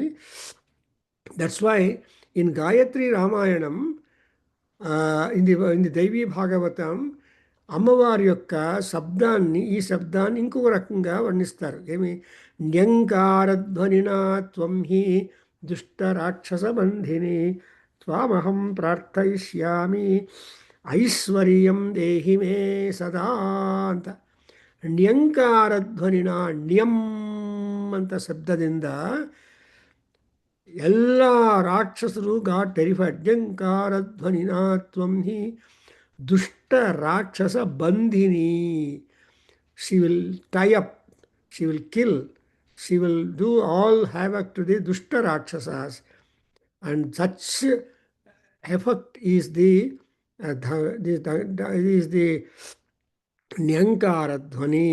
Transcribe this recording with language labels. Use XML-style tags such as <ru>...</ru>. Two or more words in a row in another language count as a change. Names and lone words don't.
<en>That's why in Gayatri Ramayanam, in the Devi Bhagavatam,</en> <te>అమ్మవారి యొక్క శబ్దాన్ని, ఈ శబ్దాన్ని ఇంకొక రకంగా వర్ణిస్తారు. ఏమి?</te> <sa>న్యంకారధ్వనినా త్వం హి దుష్ట రాక్షస బంధిని త్వామహం ప్రార్థయిష్యామి ఐశ్వర్యం దేహి మే సదా ಅಂತ.</sa> <kn>ನ್ಯಂಕಾರಧ್ವನಿನ ಣ್ಯಂ ಅಂತ ಶಬ್ದದಿಂದ ಎಲ್ಲ ರಾಕ್ಷಸರು</kn> <en>got terrified.</en> <sa>ನ್ಯಂಕಾರಧ್ವನಿನ ತ್ವಂ ಹಿ ದುಷ್ಟ ರಾಕ್ಷಸ ಬಂಧಿನಿ.</sa> <en>She will tie up, she will kill, she will do all havoc to the</en> <sa>dushta rakshasas.</sa> <en>And such effect is the is the Nyankara Dhvani.</en>